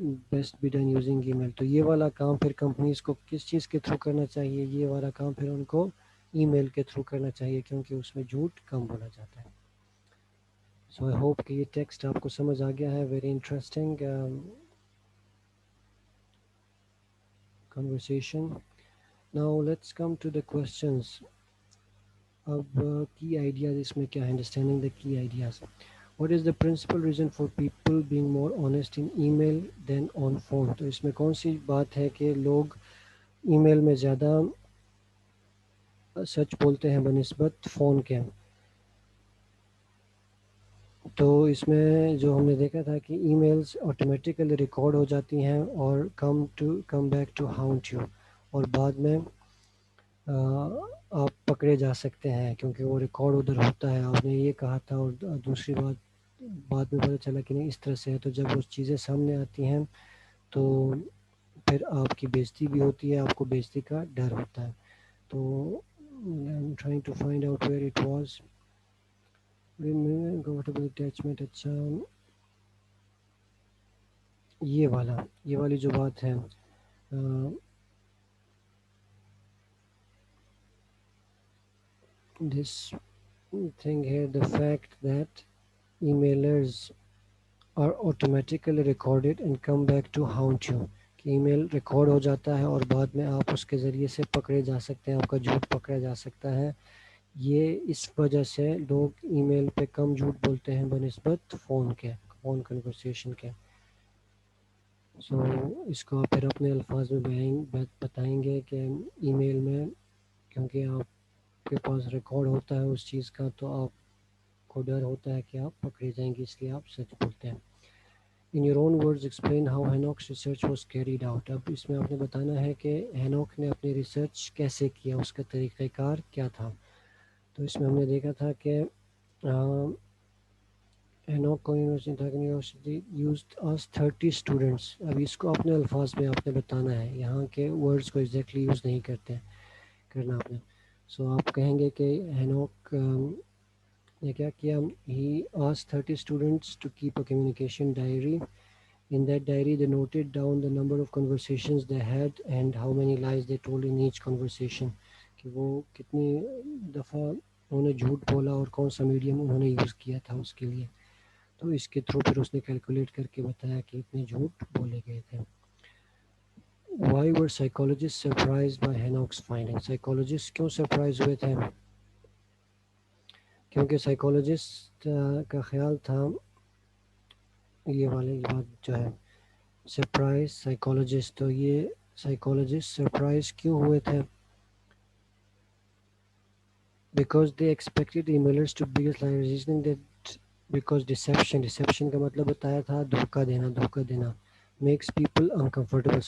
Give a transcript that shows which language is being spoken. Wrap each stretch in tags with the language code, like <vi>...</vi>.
<en>Best be done using email.</en> <ur>تو یہ والا کام پھر کمپنیز کو کس چیز کے تھرو کرنا چاہیے؟ یہ والا کام پھر ان کو ای میل کے تھرو کرنا چاہیے، کیونکہ اس میں جھوٹ کم بولا جاتا ہے. سو آئی ہوپ کہ یہ ٹیکسٹ آپ کو سمجھ آ گیا ہے.</ur> <en>Very interesting conversation. Now let's come to the questions.</en> <ur>اب کی آئیڈیاز اس میں کیا ہے؟</ur> <en>Understanding the key ideas. What is the principal reason for people being more honest in email than on phone؟</en> <ur>تو اس میں کون سی بات ہے کہ لوگ ای میل میں زیادہ سچ بولتے ہیں بنسبت فون کے؟ تو اس میں جو ہم نے دیکھا تھا کہ ای میلز آٹومیٹیکلی ریکارڈ ہو جاتی ہیں اور</ur> <en>come back to haunt you,</en> <ur>اور بعد میں آپ پکڑے جا سکتے ہیں کیونکہ وہ ریکارڈ ادھر ہوتا ہے. آپ نے یہ کہا تھا اور دوسری بات بعد میں پتہ چلا کہ نہیں اس طرح سے ہے. تو جب وہ چیزیں سامنے آتی ہیں تو پھر آپ کی بےعزتی بھی ہوتی ہے، آپ کو بےعزتی کا ڈر ہوتا ہے.</ur> <en>تو I'm trying to find out where it was. comfortable attachment.</en> <ur>اچھا یہ والی جو بات ہے،</ur> <en>this thing here, the fact that emailers are automatically recorded and come back to haunt you.</en> <ur>کہ ای میل ریکارڈ ہو جاتا ہے اور بعد میں آپ اس کے ذریعے سے پکڑے جا سکتے ہیں، آپ کا جھوٹ پکڑا جا سکتا ہے. یہ اس وجہ سے لوگ ای میل پہ کم جھوٹ بولتے ہیں بنسبت فون کنورسیشن کے. سو اس کو آپ پھر اپنے الفاظ میں بتائیں گے کہ ای میل میں کیونکہ آپ کے پاس ریکارڈ ہوتا ہے اس چیز کا تو آپ کو ڈر ہوتا ہے کہ آپ پکڑے جائیں گے، اس لیے آپ سچ بولتے ہیں.</ur> <en>In your own words explain how Hanok's research was carried out.</en> <ur>اب اس میں آپ نے بتانا ہے کہ ہینوک نے اپنی ریسرچ کیسے کیا، اس کا طریقہ کار کیا تھا. تو اس میں ہم نے دیکھا تھا کہ ہینوک یونیورسٹی</ur> <en>used us</en> <ur>30 اسٹوڈنٹس. اب اس کو اپنے الفاظ میں آپ نے بتانا ہے، یہاں کے ورڈز کو ایگزیکٹلی یوز نہیں کرنا آپ نے. سو آپ کہیں گے کہ ہینوک نے کیا کیا؟</ur> <en>he asked 30 students to keep a communication diary. In that diary they noted down the number of conversations they had and how many lies they told in each conversation.</en> <ur>کہ وہ کتنی دفعہ انہوں نے جھوٹ بولا اور کون سا میڈیم انہوں نے یوز کیا تھا اس کے لیے. تو اس کے تھرو پھر اس نے کیلکولیٹ کر کے بتایا کہ اتنے جھوٹ بولے گئے تھے.</ur> <en>Why were psychologists surprised by Hanok's findings؟</en> <ur>Psychologist کیوں سرپرائز ہوئے تھے؟ کیونکہ سائیکالوجسٹ کا خیال تھا، یہ والی بات جو ہے سرپرائز سائیکالوجسٹ، تو یہ سائیکالوجسٹ سرپرائز کیوں ہوئے تھے؟</ur> <en>because they expected emailers to be reasoning that because deception</en> <ur>کا مطلب بتایا تھا دھوکہ دینا</ur> <en>Makes people uncomfortable.</en>